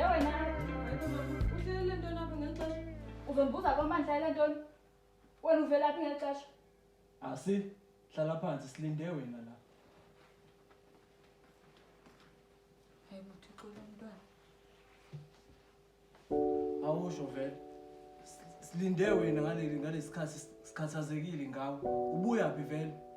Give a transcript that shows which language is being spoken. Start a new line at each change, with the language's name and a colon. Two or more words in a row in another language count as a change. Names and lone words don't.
Xhosa: Uhlele ntoni apha ngexesha? Uzondibuza kwamandla le ntoni? Wena uvela phi ngexesha? Asi,
Zulu: hlala phansi silinde wena la.
Xhosa: Hayi buThixo lo mntwana.
Zulu: Awusho vele. Silinde wena ngalesikhathi sikhathazekile ngawe. Ubuya phi vele?